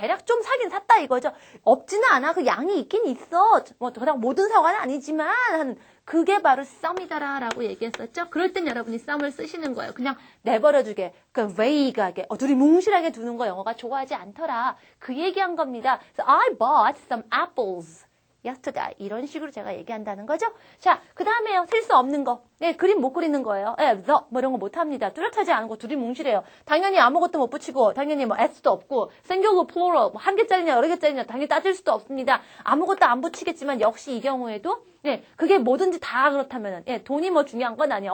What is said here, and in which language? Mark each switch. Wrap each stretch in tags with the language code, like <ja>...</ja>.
<ko>대략 좀 사긴 샀다 이거죠. 없지는 않아. 그 양이 있긴 있어. 그냥 모든 사과는 아니지만 그게 바로 썸이다라고 얘기했었죠. 그럴 땐 여러분이 썸을 쓰시는 거예요. 그냥 내버려두게, veig하게, 두리뭉실하게 두는 거 영어가 좋아하지 않더라. 그 얘기한 겁니다.</ko> <en>So I bought some apples yesterday.</en> <ko>이런 식으로 제가 얘기한다는 거죠. 자, 그 다음에요. 쓸 수 없는 거. 그림 못 그리는 거예요. the 이런 거 못 합니다. 뚜렷하지 않은 거 두리뭉실해요. 당연히 아무것도 못 붙이고, 당연히 s도 없고, singular, plural, 한 개짜리냐 여러 개짜리냐 당연히 따질 수도 없습니다. 아무것도 안 붙이겠지만 역시 이 경우에도 그게 뭐든지 다 그렇다면은 돈이 중요한 건 아니에요.</ko>